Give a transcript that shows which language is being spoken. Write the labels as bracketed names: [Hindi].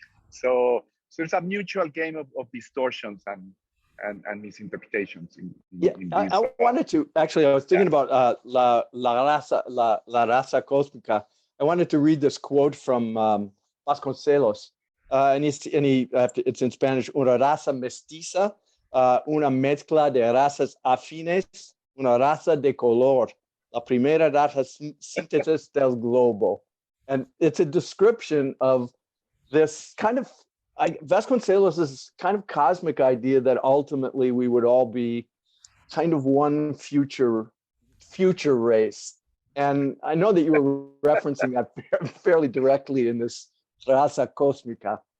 [English] So there's a mutual game of distortions and misinterpretations. I wanted to, actually, I was thinking about La Raza Cósmica. I wanted to read this quote from Vasconcelos. It's in Spanish: [Spanish] una raza mestiza, una mezcla de razas afines, una raza de color, la primera raza síntesis del globo. [English] And it's a description of this kind of, Vasconcelos' kind of cosmic idea that ultimately we would all be kind of one future race. And I know that you were referencing that fairly directly in this Raza Cósmica.